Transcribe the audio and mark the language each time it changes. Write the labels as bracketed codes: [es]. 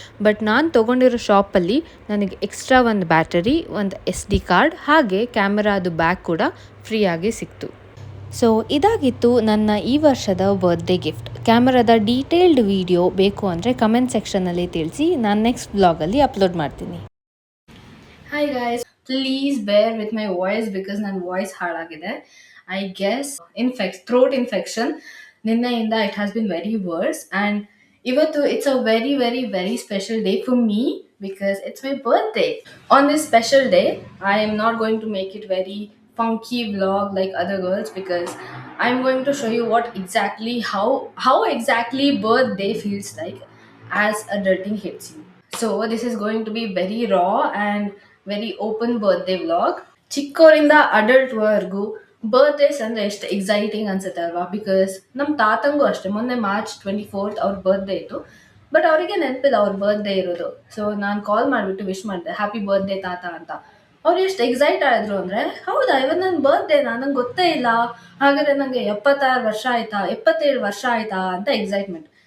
[kn] But ನಾನು ತೊಗೊಂಡಿರೋ ಶಾಪಲ್ಲಿ ನನಗೆ ಎಕ್ಸ್ಟ್ರಾ ಒಂದು ಬ್ಯಾಟರಿ, ಒಂದು SD ಕಾರ್ಡ್ ಹಾಗೆ ಕ್ಯಾಮ್ರಾದು ಬ್ಯಾಗ್ ಕೂಡ ಫ್ರೀಯಾಗಿ ಸಿಕ್ತು. ಸೊ ಇದಾಗಿತ್ತು ನನ್ನ ಈ ವರ್ಷದ ಬರ್ತ್ಡೇ ಗಿಫ್ಟ್. ಕ್ಯಾಮ್ರಾದ ಡೀಟೇಲ್ಡ್ ವಿಡಿಯೋ ಬೇಕು ಅಂದರೆ ಕಮೆಂಟ್ ಸೆಕ್ಷನಲ್ಲಿ ತಿಳಿಸಿ, ನಾನು ನೆಕ್ಸ್ಟ್ ವ್ಲಾಗಲ್ಲಿ ಅಪ್ಲೋಡ್ ಮಾಡ್ತೀನಿ. [en] hi guys, please bear with my voice because [kn] ನನ್ನ ವಾಯ್ಸ್ ಹಾಳಾಗಿದೆ. [en] I guess throat infection [kn] ನಿನ್ನೆಯಿಂದ [en] it has been very worse, and [kn] ಇವತ್ತು [en] it's a very very very special day for me because it's my birthday. On this special day I am not going to make it very funky vlog like other girls because I'm going to show you what exactly how exactly birthday feels like as adulting hits you. So this is going to be very raw and very open birthday vlog. [kn] ಚಿಕ್ಕವರಿಂದ ಅಡಲ್ಟ್ವರೆಗೂ birthdays ಅಂದರೆ ಎಷ್ಟು exciting ಅನ್ಸುತ್ತೆ ಅಲ್ವಾ? Because ನಮ್ಮ ತಾತಂಗೂ ಅಷ್ಟೇ, ಮೊನ್ನೆ March 24 ಅವ್ರ birthday ಇತ್ತು, but ಅವರಿಗೆ ನೆನಪಿಲ್ಲ ಅವ್ರ ಬರ್ತ್ಡೇ ಇರೋದು. ಸೊ ನಾನು ಕಾಲ್ ಮಾಡಿಬಿಟ್ಟು ವಿಶ್ ಮಾಡಿದೆ, ಹ್ಯಾಪಿ ಬರ್ತ್ಡೇ ತಾತ ಅಂತ. ಅವ್ರು ಎಷ್ಟು ಎಕ್ಸೈಟ್ ಆಯಿದ್ರು ಅಂದರೆ, ಹೌದಾ ಇವತ್ತು ನನ್ನ ಬರ್ತ್ಡೇನಾ, ನಂಗೆ ಗೊತ್ತೇ ಇಲ್ಲ, ಹಾಗಾದರೆ ನನಗೆ 76 ವರ್ಷ ಆಯಿತಾ, 77 ವರ್ಷ ಆಯಿತಾ ಅಂತ ಎಕ್ಸೈಟ್ಮೆಂಟ್.